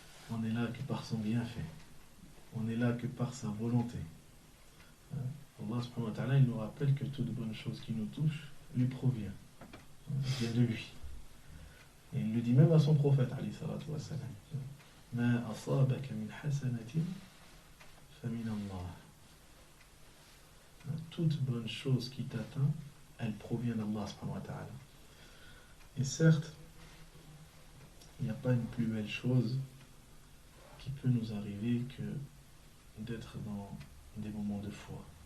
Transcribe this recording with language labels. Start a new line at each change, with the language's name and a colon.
French: On est là que par son bienfait. On est là que par sa volonté. Allah subhanahu wa ta'ala, il nous rappelle que toute bonne chose qui nous touche lui provient. Vient de lui. Et il le dit même à son prophète, alayhi salatu wa salam.
Arabic: ما أصابك من حسنة فمن الله.
French: Toute bonne chose qui t'atteint, elle provient d'Allah subhanahu wa ta'ala. Et certes, il n'y a pas une plus belle chose qui peut nous arriver que d'être dans des moments de foi.